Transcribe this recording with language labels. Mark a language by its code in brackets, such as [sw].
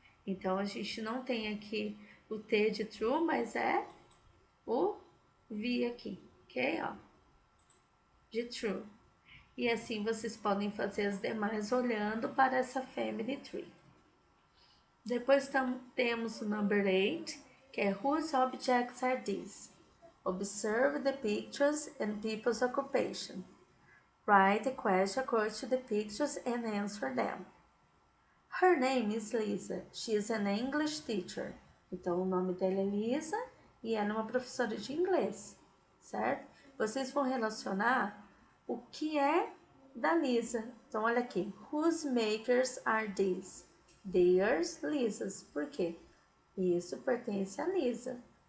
[pt] Então, a gente não tem aqui o T de true, mas é o V aqui, ok? Ó, de true. E assim vocês podem fazer as demais olhando para essa family tree. Depois temos o number 8, que é [en] whose objects are these? Observe the pictures and people's occupation. Write the question according to the pictures and answer them. Her name is Lisa. She is an English teacher. [pt] Então, o nome dela é Lisa e ela é uma professora de inglês, certo? Vocês vão relacionar o que é da Lisa. Então, olha aqui. [en] Whose makers are these? Theirs, Lisa's. [pt] Por quê? Isso pertence a Lisa.